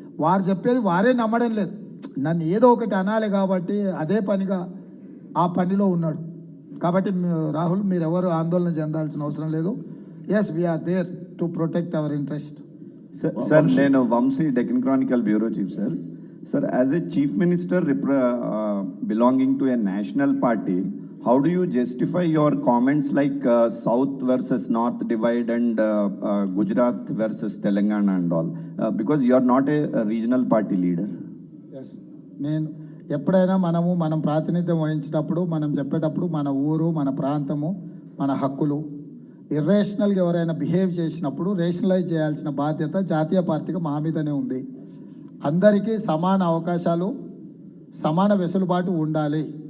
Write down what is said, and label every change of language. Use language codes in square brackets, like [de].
[te] వారు చెప్పేది వారే నమ్మడం లేదు. నన్ను ఏదో ఒకటి అనాలి కాబట్టి అదే పనిగా ఆ పనిలో ఉన్నాడు. కాబట్టి రాహుల్, మీరు ఎవరు ఆందోళన చెందాల్సిన అవసరం లేదు. [en] Yes, we are there to protect our interest. [te] Sir, నేను Vamsi, Deccan Chronicle bureau chief sir. [en] Sir, as a chief minister belonging to a national party, how do you justify your comments like South versus North divide and Gujarat versus Telangana and all? Because you are not a regional party leader. Yes. [te] నేను ఎప్పుడైనా మనం ప్రాతినిధ్యం వహించేటప్పుడు, మనం చెప్పేటప్పుడు మన ఊరు, మన ప్రాంతము, మన హక్కులు ఇర్రేషనల్గా ఎవరైనా బిహేవ్ చేసినప్పుడు రేషనలైజ్ చేయాల్సిన బాధ్యత జాతీయ పార్టీకి మా మీదనే ఉంది. అందరికీ సమాన అవకాశాలు, సమాన వెసులుబాటు ఉండాలి.